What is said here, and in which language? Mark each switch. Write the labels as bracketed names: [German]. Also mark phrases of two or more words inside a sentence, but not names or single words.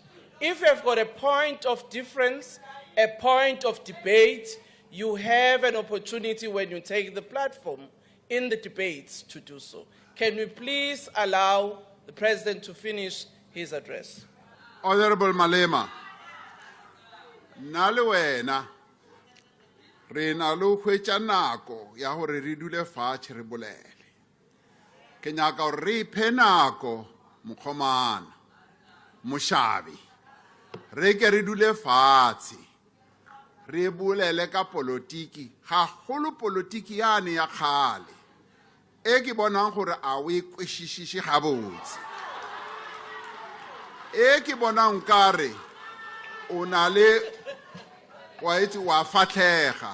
[English] If you have got a point of difference, a point of debate, you have an opportunity when you take the platform in the debates to do so. Can we please allow the President to finish his address? [Northern Sotho] Honorable Malema, nna le wena re na le hwetša nako ya gore re dule fatshe re bolele. Ke nyaka gore re iphe nako mokgomana, mošabi, re ke re dule fatshe re bolele ka politiki, gagolo politiki yane ya kgale e ke bonang gore a o e kwešišiše gabotse, e ke bonang kare o na le wa fatlega.